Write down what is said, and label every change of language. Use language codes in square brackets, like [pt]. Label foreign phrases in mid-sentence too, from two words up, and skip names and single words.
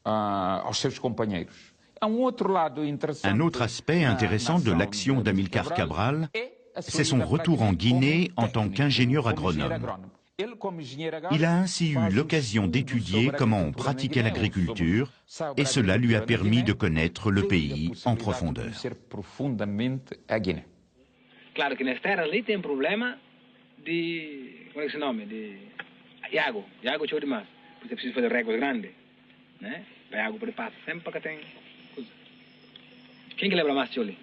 [fr] Un autre aspect intéressant de l'action d'Amilcar Cabral, c'est son retour en Guinée en tant qu'ingénieur agronome. Il a ainsi eu l'occasion d'étudier comment on pratiquait l'agriculture et cela lui a permis de connaître le pays en profondeur. [pt] Claro que nessa terra ali tem um problema de, como é que se nome, de água. De água chove demais. Por isso é preciso fazer réguas grandes, né? Para a água poder passar sempre para que tem coisa. Quem que lembra mais ali?